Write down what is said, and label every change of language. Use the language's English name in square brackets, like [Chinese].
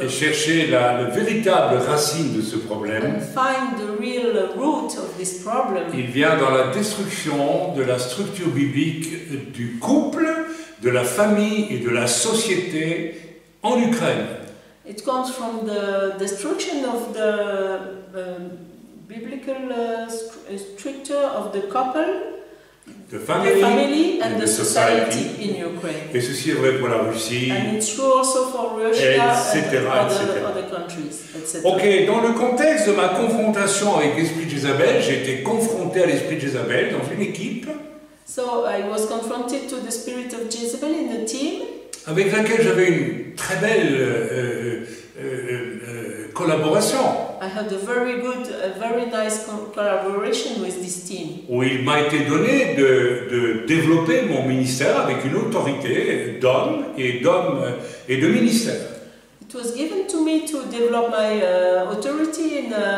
[French] et chercher la véritable racine de ce problème, [English] and find the real root of this problem, [French] il vient dans la destruction de la structure biblique du couple, de la famille et de la société en Ukraine. [English] it comes from the destruction of the biblical structure of the couple, [French] De [English] the [French] famille, [English] family, and and the the society in Ukraine. [French] Et ceci est vrai pour la Russie. [English] And it's true also for Russia [French] Etc., [English] and [French] etc. [English] other countries, etc. [French] Ok, dans le contexte de ma confrontation avec l'esprit de Jézabel, j'ai été confronté à l'esprit de Jézabel dans une équipe [English] So I was confronted to the spirit of Jezebel in a team [French] avec laquelle j'avais une très belle collaboration, [English] I had a very nice collaboration with this team. [French] où il m'a été donné de développer mon ministère avec une autorité d'homme et de ministère. [English] It was given to me to develop my authority in